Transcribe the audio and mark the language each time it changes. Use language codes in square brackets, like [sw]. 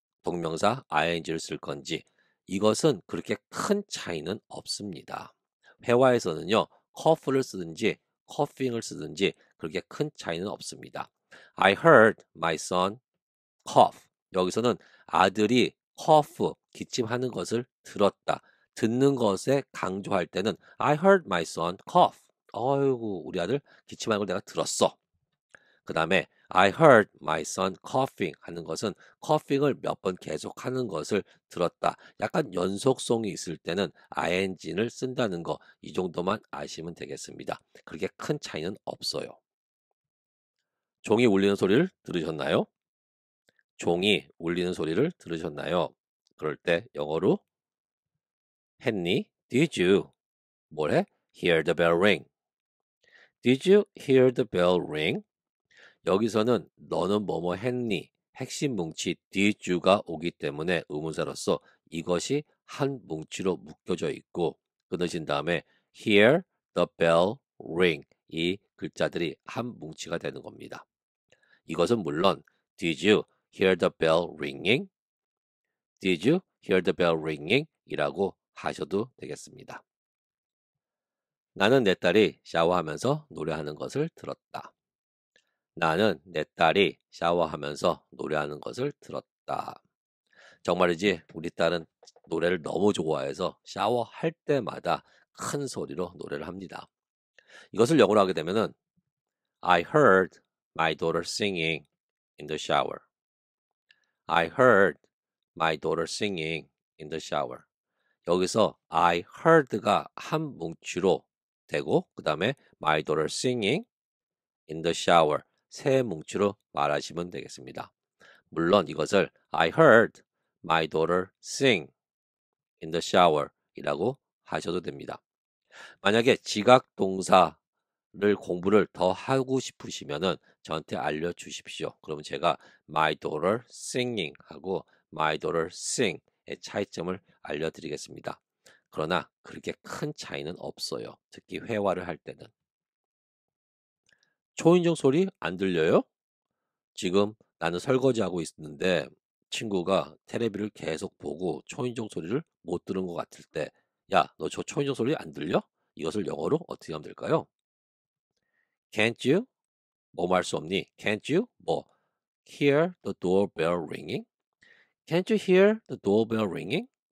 [ko] 동명사 ing를 쓸 건지 이것은 그렇게 큰 차이는 없습니다. 회화에서는요. cough를 쓰든지 coughing을 쓰든지 그렇게 큰 차이는 없습니다. [en] I heard my son cough. [ko] 여기서는 아들이 cough, 기침하는 것을 들었다. 듣는 것에 강조할 때는 [en] I heard my son cough. [ko] 어이구, 우리 아들 기침하는 걸 내가 들었어. 그 다음에 [en] I heard my son coughing [ko] 하는 것은 coughing을 몇 번 계속하는 것을 들었다. 약간 연속성이 있을 때는 ing를 쓴다는 거, 이 정도만 아시면 되겠습니다. 그렇게 큰 차이는 없어요. 종이 울리는 소리를 들으셨나요? 종이 울리는 소리를 들으셨나요? 그럴 때 영어로 했니? [en] Did you? [ko] 뭐래? [en] Hear the bell ring. Did you hear the bell ring? [ko] 여기서는 너는 뭐뭐 했니? 핵심 뭉치 did you가 오기 때문에 의문사로서 이것이 한 뭉치로 묶여져 있고 끊어진 다음에 [en] hear the bell ring [ko] 이 글자들이 한 뭉치가 되는 겁니다. 이것은 물론 [en] did you hear the bell ringing? Did you hear the bell ringing? [ko] 이라고 하셔도 되겠습니다. 나는 내 딸이 샤워하면서 노래하는 것을 들었다. 나는 내 딸이 샤워하면서 노래하는 것을 들었다. 정말이지 우리 딸은 노래를 너무 좋아해서 샤워할 때마다 큰 소리로 노래를 합니다. 이것을 영어로 하게 되면은 [en] I heard my daughter singing in the shower. I heard my daughter singing in the shower. [ko] 여기서 [en] I heard [ko] 가 한 뭉치로 되고 그 다음에 [en] my daughter singing in the shower [ko] 세 뭉치로 말하시면 되겠습니다. 물론 이것을 [en] I heard my daughter sing in the shower [ko] 이라고 하셔도 됩니다. 만약에 지각 동사를 공부를 더 하고 싶으시면은 저한테 알려주십시오. 그러면 제가 [en] my daughter singing [ko] 하고 [en] my daughter sing [ko] 의 차이점을 알려드리겠습니다. 그러나 그렇게 큰 차이는 없어요. 특히 회화를 할 때는. 초인종 소리 안 들려요? 지금 나는 설거지하고 있는데 친구가 테레비를 계속 보고 초인종 소리를 못 들은 것 같을 때, 야, 너 저 초인종 소리 안 들려? 이것을 영어로 어떻게 하면 될까요? [en] Can't you? [ko] 뭐 말 수 없니? [en] Can't you? 뭐 hear the doorbell ringing? Can't you hear the doorbell ringing?